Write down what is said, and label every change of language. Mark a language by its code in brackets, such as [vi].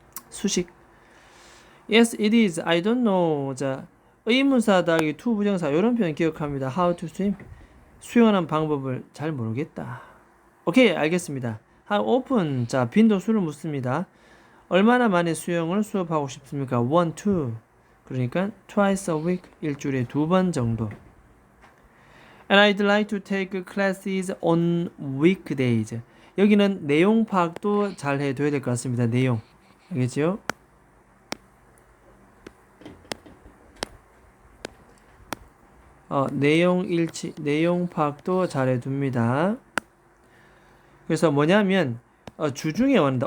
[ko] 수식. [en] Yes, it is. I don't know. [ko] 자, 의문사 더하기 to 부정사 이런 표현 기억합니다. [en] How to swim. [ko] 수영하는 방법을 잘 모르겠다. 오케이, 알겠습니다. [en] How often. [ko] 자, 빈도수를 묻습니다. 얼마나 많이 수영을 수업하고 싶습니까? 1, 2. 그러니까 [en] twice a week. [ko] 일주일에 2번 정도. [en] And I'd like to take classes on weekdays. [ko] 여기는 내용 파악도 잘 해둬야 될 것 같습니다. 내용. 알겠죠? 내용 일치, 내용 파악도 잘 해둡니다. 그래서 뭐냐면 주중에 원한다.